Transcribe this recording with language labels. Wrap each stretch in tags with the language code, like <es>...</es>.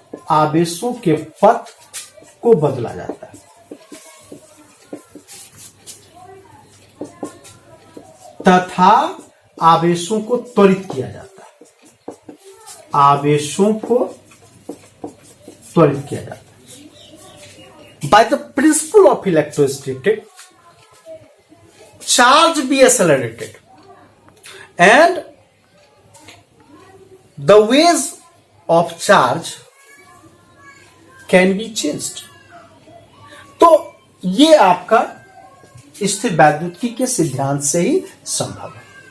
<hi>आवेशों के पथ को बदला जाता है तथा आवेशों को त्वरित किया जाता है। आवेशों को त्वरित किया जाता है।</hi> <en>By the principle of electrostatic, charge be accelerated and the ways of charge can be changed.</en> <hi>तो ये आपका स्थिर वैद्युतिकी के सिद्धांत से ही संभव है।</hi>